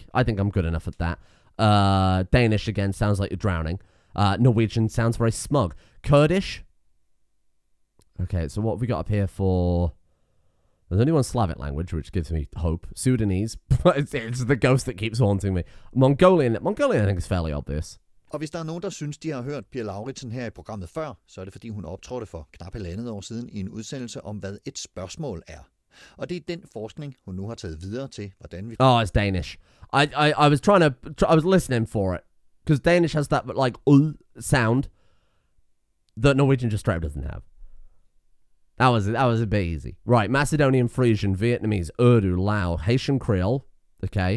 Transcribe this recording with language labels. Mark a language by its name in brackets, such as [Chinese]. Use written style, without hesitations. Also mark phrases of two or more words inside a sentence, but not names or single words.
[English] I think I'm good enough at that. Danish, again, sounds like you're drowning. Norwegian sounds very smug. Kurdish. Okay, so what have we got up here for... There's only one Slavic language, which gives me hope. Sudanese. it's the ghost that keeps haunting me. Mongolian, I think is fairly obvious. [Danish] Og hvis der er nogen, der synes, de har hørt Pia Lauritsen her i programmet før, så er det fordi, hun optrådte for knap 1,5 år siden i en udsendelse om, hvad et spørgsmål er. Og det er den forskning, hun nu har taget videre til, hvordan vi... [English] Oh, it's Danish. I was I was listening for it. Because Danish has that, like, sound that Norwegian just straight doesn't have. That was a bit easy. Right, Macedonian, Frisian, Vietnamese, Urdu, Lao, Haitian Creole. Okay.